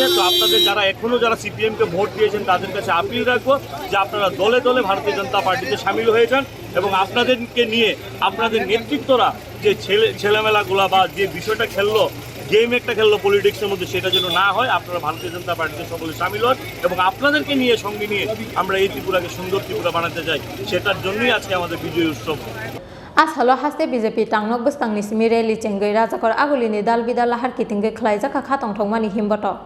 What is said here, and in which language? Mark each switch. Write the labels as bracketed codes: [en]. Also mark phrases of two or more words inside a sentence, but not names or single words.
[bn] তো আপনাদের যারা এখনও যারা সিপিএমকে ভোট দিয়েছেন তাদের কাছে আপিল রাখবো যে আপনারা দলে দলে ভারতীয় জনতা পার্টিতে সামিল হয়ে যান এবং আপনাদেরকে নিয়ে আপনাদের নেতৃত্বরা যে ছেলেমেলাগুলা বা যে বিষয়টা খেললো, গেম একটা খেললো পলিটিক্সের মধ্যে, সেটা যেন না হয়। আপনারা ভারতীয় জনতা পার্টিতে সকলে সামিল হন এবং আপনাদেরকে নিয়ে, সঙ্গে নিয়ে আমরা এই ত্রিপুরাকে সুন্দর ত্রিপুরা বানাতে চাই। সেটার জন্যই আজকে আমাদের বিজয় উৎসব। [trp] आसालो हास्ते बीजेपी टांगनक बस्तांनि सिमी रैली चेंगै राजाखर आगुलिनि दाल बिदाल लाहार किथिंगै खलायजाखा खाथंथंमानि हिमबट